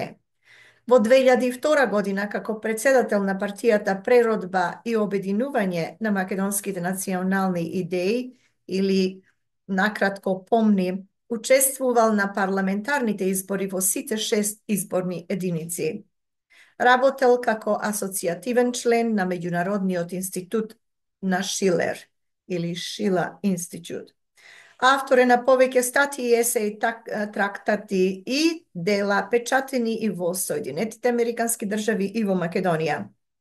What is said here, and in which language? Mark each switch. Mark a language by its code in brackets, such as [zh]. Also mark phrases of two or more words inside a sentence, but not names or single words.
[mk] Во 2002 година како претседател партијата Преродба и обединување на македонски национални идеи или накратко помни, учествувал на парламентарните избори во сите 6 изборни единици. Работел како асоцијативен член на Меѓународниот институт на Шилер или Шила институт. Автор е на повеќе статии, есеи, трактати и дела печатени и во Соединетите Американски држави и во Македонија.